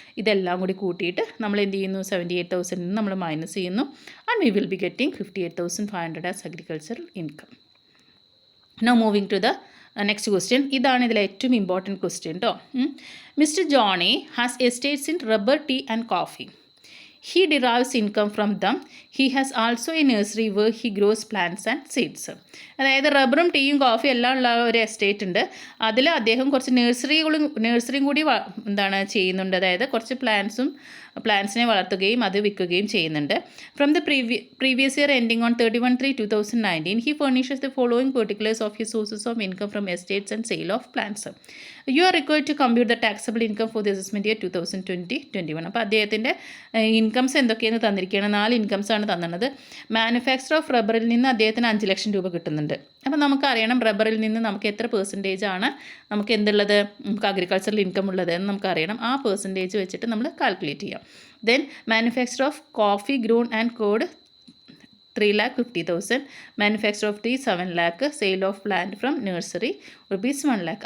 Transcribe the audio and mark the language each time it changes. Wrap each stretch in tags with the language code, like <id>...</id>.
<ml>ഇതെല്ലാം കൂടി കൂട്ടിയിട്ട് നമ്മൾ എന്ത് ചെയ്യുന്നു? 78,000 നമ്മൾ മൈനസ് ചെയ്യുന്നു.</ml> <en>And we will be getting 58,500 as agricultural income. Now moving to the next question.</en> <ml>ഇതാണ് ഇതിലെ ഏറ്റവും ഇമ്പോർട്ടൻറ്റ് ക്വസ്റ്റ്യൻ കേട്ടോ.</ml> <en>Mister Johnny has estates in rubber, tea and coffee. He derives income from them. He has also a nursery where he grows plants and seeds.</en> <ml>അതായത് റബ്ബറും ടീയും കോഫിയും എല്ലാം ഉള്ള ഒരു estate ഉണ്ട്. അതിൽ അദ്ദേഹം കുറച്ച് നഴ്സറിയും കൂടി ചെയ്യുന്നുണ്ട്. അതായത് കുറച്ച് പ്ലാന്റ്സിനെ വളർത്തുകയും അത് വിൽക്കുകയും ചെയ്യുന്നുണ്ട്.</ml> <en>From the previous year ending on 31/3/2019 he furnishes the following particulars of his sources of income from estates and sale of plants. You are required to compute the taxable income for the assessment year 2020-21.</en> <ml>അപ്പോൾ അദ്ദേഹത്തിൻ്റെ incomes എന്തൊക്കെയാണ് തന്നിരിക്കുകയാണ്? 4 incomes ആണ് തന്നത്. Manufacture of റബ്ബറിൽ നിന്ന് അദ്ദേഹത്തിന് 5 ലക്ഷം രൂപ കിട്ടുന്നുണ്ട്. അപ്പോൾ നമുക്കറിയണം റബ്ബറിൽ നിന്ന് നമുക്ക് എത്ര പെർസെൻറ്റേജ് ആണ് നമുക്ക് എന്തുള്ളത്, നമുക്ക് അഗ്രികൾച്ചറൽ ഇൻകം ഉള്ളത് എന്ന് നമുക്കറിയണം. ആ പെർസെൻറ്റേജ് വെച്ചിട്ട് നമ്മൾ കാൽക്കുലേറ്റ് ചെയ്യാം.</ml> <en>Then manufacture of coffee grown and cured 3,50,000, manufacture of tea 7 lakh, sale of plant from nursery rupees 1 lakh.</en>